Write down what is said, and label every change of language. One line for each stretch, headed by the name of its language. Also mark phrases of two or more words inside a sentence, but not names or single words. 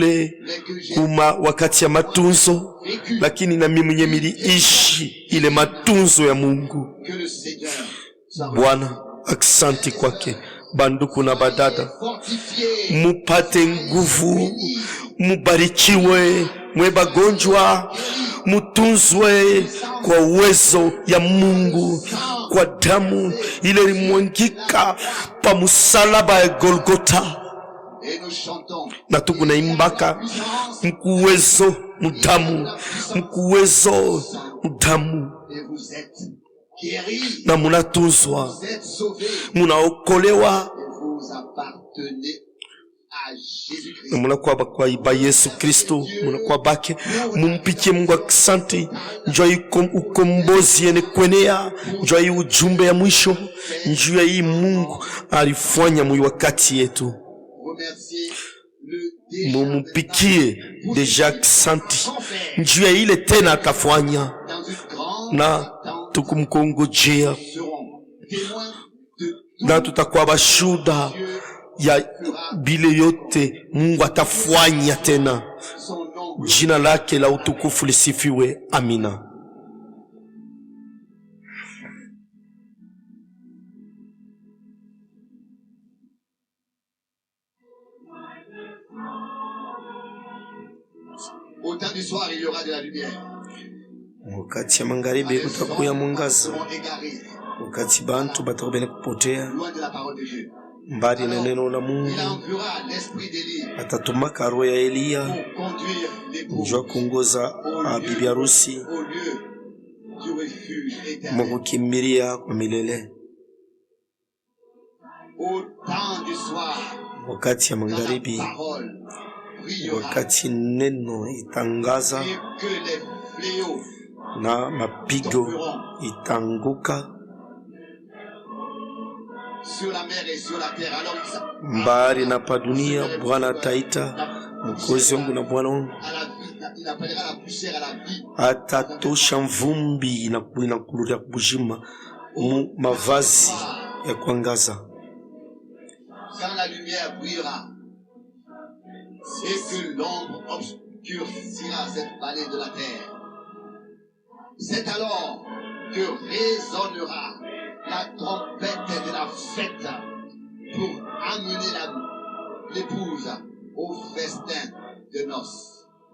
French: mais que j'ai
Swahili: kuma wakati ya matunzo,
French: vécu
Swahili: lakini na mimi mwenye miliishi ile matunzo ya Mungu.
French: que le Seigneur soit
Swahili: Bwana, aksanti kwake. Banduku na badada,
French: fortifié.
Swahili: mupate nguvu, mubarikiwe, mwe bagonjwa, mutunzwe kwa uwezo ya Mungu, kwa damu ile ilimwangika pa musalaba ya Golgota.
French: Et nous chantons
Swahili: Na tukunaimbaka mkuwezo mudamu, mkuwezo mudamu,
French: et vous êtes guéris,
Swahili: na munatunzwa,
French: vous êtes sauvés
Swahili: munaokolewa,
French: et vous appartenez à Jésus-Christ.
Swahili: na munakuwa bakwa Yesu Kristo, munakuwa bake. Mumpikie Mungu aksanti, njua hii ukombozi yene kwenea, njua hii ujumbe ya mwisho, njua hii Mungu alifanya mwi wakati yetu.
French: Remerciez le déjà
Swahili: Mumpikie deja aksanti, njua ile tena atafanya,
French: dans une grande
Swahili: na
French: attente.
Swahili: tukumkongojea,
French: Serons témoins de
Swahili: na tutakuwa bashuda ya bile yote Mungu atafanya tena.
French: son nom.
Swahili: Jina lake la utukufu lisifiwe. Amina.
French: Au temps du soir, il y aura de la lumière.
Swahili: Wakati ya magharibi kutakuya mwangaza,
French: Seront égarés,
Swahili: wakati bantu batakuwa kupotea
French: loin de la parole de Dieu.
Swahili: mbali na neno la
French: Il
Swahili: Mungu,
French: enverra l'esprit d'Élie
Swahili: atatumaka roho ya Eliya
French: pour conduire l'épouse
Swahili: njoo kuongoza bibi harusi
French: au lieu du refuge éternel.
Swahili: mukukimbilia kwa milele.
French: Au temps du soir,
Swahili: Wakati ya
French: quand la
Swahili: magharibi,
French: parole brillera
Swahili: wakati neno itangaza
French: et que les fléaux
Swahili: na mapigo itanguka
French: sur la mer et sur la terre. Alors
Swahili: mbali na pa dunia, Bwana ataita mwokozi wangu na Bwana wangu,
French: à la vie, il appellera la poussière à la vie.
Swahili: atatosha mvumbi na kuluria kubujima mu mavazi ya kuangaza.
French: Quand la lumière brillera et que l'ombre obscurcira cette vallée de la terre, c'est alors que résonnera la trompette de la fête pour amener l'épouse au festin de noces.